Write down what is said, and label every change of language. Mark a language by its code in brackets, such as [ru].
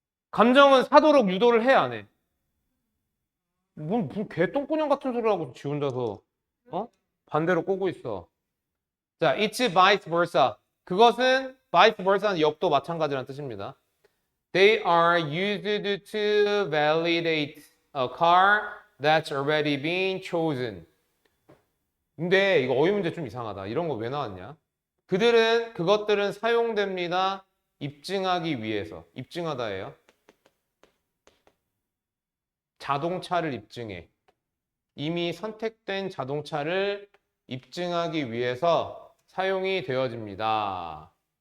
[ko] 감정은 사도록 유도를 해, 안 해? 무슨 개똥꾸녕 같은 소리 하고 지 혼자서 반대로 꼬고 있어. [en] 자, it's vice versa. [ko] 그것은 vice versa는 역도 마찬가지라는 뜻입니다. [en] They are used to validate a car that's already been chosen. [ko] 근데 이거 어휘 문제 좀 이상하다. 이런 거 왜 나왔냐? 그것들은 사용됩니다. 입증하기 위해서. 입증하다예요. 자동차를 입증해. 이미 선택된 자동차를 입증하기 위해서 사용이 되어집니다.